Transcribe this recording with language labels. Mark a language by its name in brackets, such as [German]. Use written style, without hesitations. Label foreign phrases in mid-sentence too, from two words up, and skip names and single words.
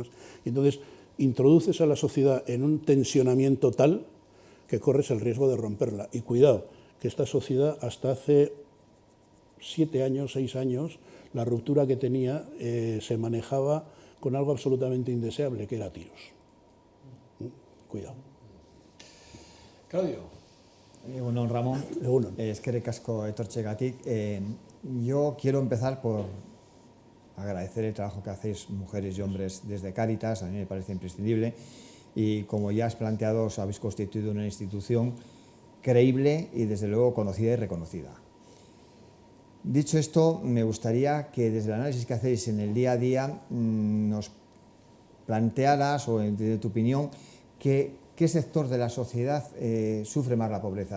[Spanish] Y entonces introduces a la sociedad en un tensionamiento tal que corres el riesgo de romperla. Y cuidado, que esta sociedad hasta hace 7 años, 6 años, la ruptura que tenía se manejaba con algo absolutamente indeseable, que era tiros. Cuidado. Claudio. [Basque] Egunon, Ramón. Egunon. Eskerrik asko etortzegatik. [Spanish] Yo quiero empezar por agradecer el trabajo que hacéis mujeres y hombres desde Cáritas, a mí me parece imprescindible, y como ya has planteado, os habéis constituido una institución creíble y desde luego conocida y reconocida. Dicho esto, me gustaría que desde el análisis que hacéis en el día a día nos plantearas, o de tu opinión, qué sector de la sociedad sufre más la pobreza.